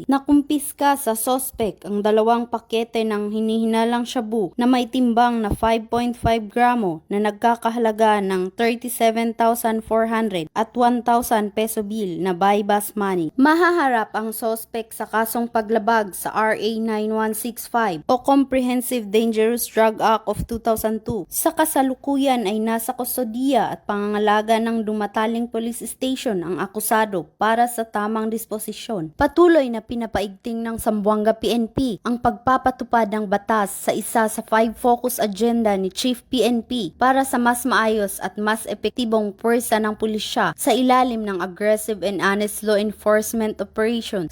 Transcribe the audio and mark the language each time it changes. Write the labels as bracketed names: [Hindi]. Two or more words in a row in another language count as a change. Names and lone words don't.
[Filipino] Nakumpiska sa sospek ang 2 pakete ng hinihinalang shabu na may timbang na 5.5 gramo na nagkakahalaga ng 37,400 at 1,000 peso bill na [English] bypass money. [Filipino] Mahaharap ang sospek sa kasong paglabag sa RA 9165 o Comprehensive Dangerous Drug Act of 2002. Sa kasalukuyan ay nasa kustodiya at pangangalaga ng Dimataling Police Station ang akusado para sa tamang disposisyon. Patuloy na pinapaigting ng Zamboanga PNP ang pagpapatupad ng batas sa isa sa 5 [English] focus agenda [Filipino] ni Chief PNP para sa mas maayos at mas epektibong puwersa ng pulisya sa ilalim ng [English] aggressive and honest law enforcement operation.